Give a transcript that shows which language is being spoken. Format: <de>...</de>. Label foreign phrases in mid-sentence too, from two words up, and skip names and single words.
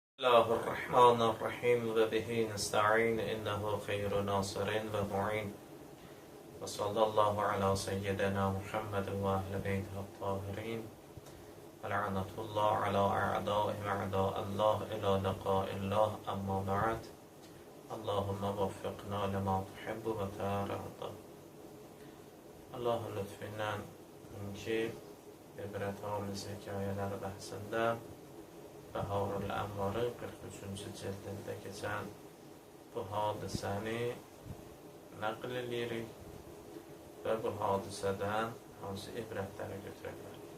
<ar>الله الرحمن الرحيم وبه نستعين إنه خير ناصر ومعين وصلى الله على سيدنا محمد وأهل بيته الطاهرين ولعنة الله على أعدائهم أعداء الله إلى لقاء الله أما بعد اللهم وفقنا لما تحب وترضى.</ar> <az>Allahın lütfündən ki, ibrətamiz hekayələr bəhsində Bəharul Ənvarı 43-cü cildində keçən bu hadisəni nəql edirik və bu hadisədən hansı ibrətləri götürürlər.</az>